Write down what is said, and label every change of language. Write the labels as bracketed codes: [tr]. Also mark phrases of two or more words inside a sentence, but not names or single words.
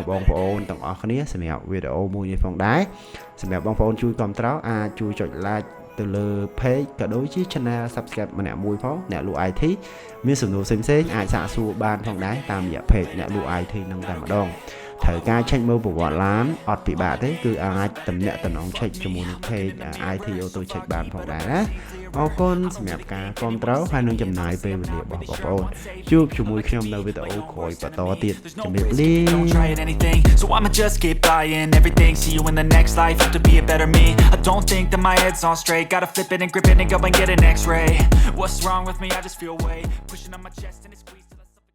[km] បងប្អូនទាំងអស់គ្នាសម្រាប់វីដេអូមួយនេះផងដែរសម្រាប់បងប្អូនជួយគាំទ្រអាចជួយចុច like ទៅលើ page ក៏ដូចជា [en] channel subscribe [km] ម្នាក់មួយផងអ្នកលក់ IT មានសំណួរផ្សេងៗអាចសាកសួរបានផងដែរតាមរយៈ page អ្នកលក់ IT នឹងតែម្ដងត្រូវការ check មើលប្រវត្តិឡានអត់ពិបាកទេគឺអាចតំណាក់តំណង check ជាមួយនឹង page IT-Autocheck បានផងដែរណាអរគុណសម្រាប់ការគាំទ្រហើយនឹងចំណាយពេលវេលារបស់បងប្អូនជួបជាមួយខ្ញុំនៅវីដេអូក្រោយបន្តទៀតជំរាបលា [en] So I'ma just keep buying everything. See you in the next life. Have to be a better me. I don't think that my head's on straight. Gotta flip it and grip it and go and get an X-ray. What's wrong with me? I just feel weight pushing on my chest and it squeezes.